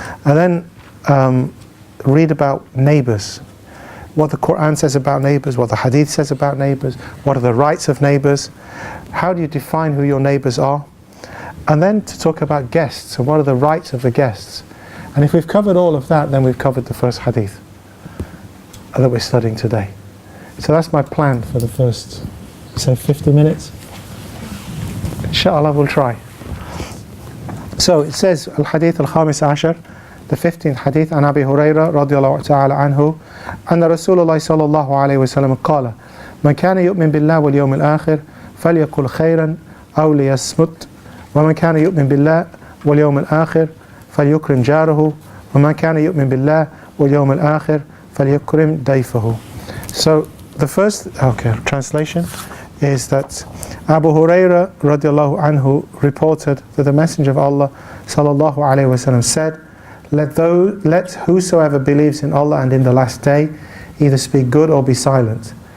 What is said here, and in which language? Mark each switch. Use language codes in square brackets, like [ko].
[en] And then read about neighbours, what the Quran says about neighbours, what the hadith says about neighbours, what are the rights of neighbours, how do you define who your neighbours are, and then to talk about guests, and what are the rights of the guests. And if we've covered all of that, then we've covered the first hadith that we're studying today. So that's my plan for the first, say, 50 minutes. Inshallah, we'll try. So it says, Al-Hadith Al-Khamis Ashar, the 15th hadith, [ar] عن أبي هريرة رضي الله تعالى عنه أن رسول الله صلى الله عليه وسلم قال من كان يؤمن بالله واليوم الآخر فليقل خيرا أو ليصمت ومن كان يؤمن بالله واليوم الآخر فليكرم جاره ومن كان يؤمن بالله واليوم الآخر فليكرم ضيفه. [en] So the first translation is that Abu Hurairah radiallahu anhu reported that the Messenger of Allah sallallahu alayhi wasallam said, let whosoever believes in Allah and in the last day either speak good or be silent.